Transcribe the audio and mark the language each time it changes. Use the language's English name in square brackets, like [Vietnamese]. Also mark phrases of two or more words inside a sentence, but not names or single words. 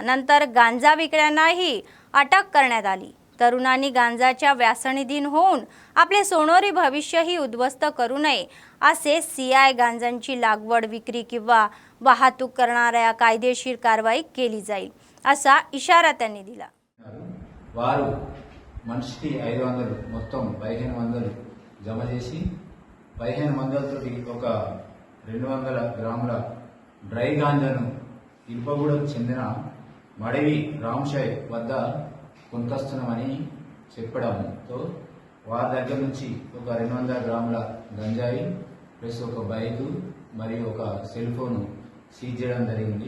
[Marathi] नंतर गांजा विकणाऱ्यांनाही अटक करण्यात आली। तरुणांनी गांजाच्या व्यसनाधीन होऊन आपले सोनेरी भविष्यही उद्ध्वस्त करू नये असे सीआय गांजाची लागवड, विक्री किंवा वाहतूक करणाऱ्या कायदेशीर कारवाई केली जाईल असा इशारा त्यांनी दिला। [Telugu] వారు మనిషికి 500 మొత్తం 1500 జమ చేసి 1500 తోటి ఒక 200 గ్రాముల డ్రై గాంజాను ఇల్పగూడకు చెందిన మడివి రామ్షాయ్ వద్ద కొనుకొస్తున్నామని చెప్పడంతో వారి దగ్గర నుంచి ఒక 200 గ్రాముల గంజాయి ప్లస్ ఒక బైక్ మరియు ఒక [English] cell phone seize [Telugu] చేయడం జరిగింది।